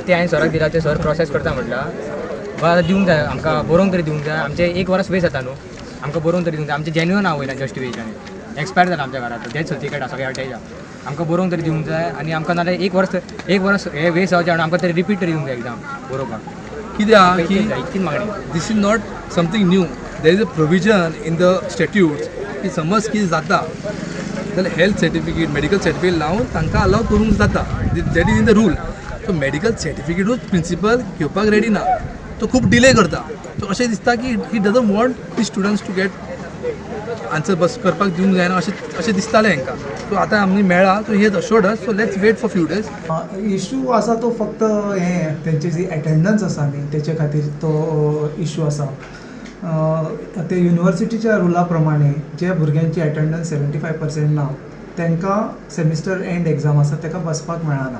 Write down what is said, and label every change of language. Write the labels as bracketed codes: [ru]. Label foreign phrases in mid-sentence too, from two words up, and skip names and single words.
[kok] ते हांवें सराक दिला, ते सर प्रोसेस करता म्हटला. आतां दिवंक जाय आमकां, बरोवंक तरी दिवंक जाय. आमचें 1 वर्स वेस्ट जाता न्हू, आमकां बरोवंक तरी दिवंक जाय. आमचें जेन्युइन हांव वयल्यान जस्टिफिकेशन एक्सपायर जाला आमच्या घरांत, तेच सर्टिफिकेट आसा सगळें अटॅच आहा. आमकां बरोवंक तरी दिवंक जाय आनी आमकां नाल्यार एक वर्स हे वेस्ट जावचें आनी आमकां तरी रिपीट तरी दिवंक जाय एग्जाम बरोवपाक. कित्याक की इतकी मागणी. [en] this is not something new. There is a provision in the statutes [kok] की समज कितें जाता जाल्यार [en] health certificate, medical certificate [kok] लावन तांकां अलाव करूंक जाता. [en] that is in the rule. [kok] सो मेडिकल सर्टिफिकेटूच प्रिंसिपल घेवपाक रेडी ना, तो खूब डिले करता. सो अशें दिसता की [en] he doesn't want the students to get answer [kok] करपाक दिवंक जायना अशें दिसतालें हांकां. सो आतां आमी मेळ्ळा, [en] so he has assured us. so let's wait for few days. [kok] इशू आसा तो फक्त हें तेंची जी एटेंडन्स आसा न्ही तेचे खातीर तो इशू आसा. ते युनिवर्सिटीच्या रुला प्रमाणे जे भुरग्यांची एटेंडन्स 75% ना तांकां [en] semester end exam [kok] आसा ताका बसपाक मेळना.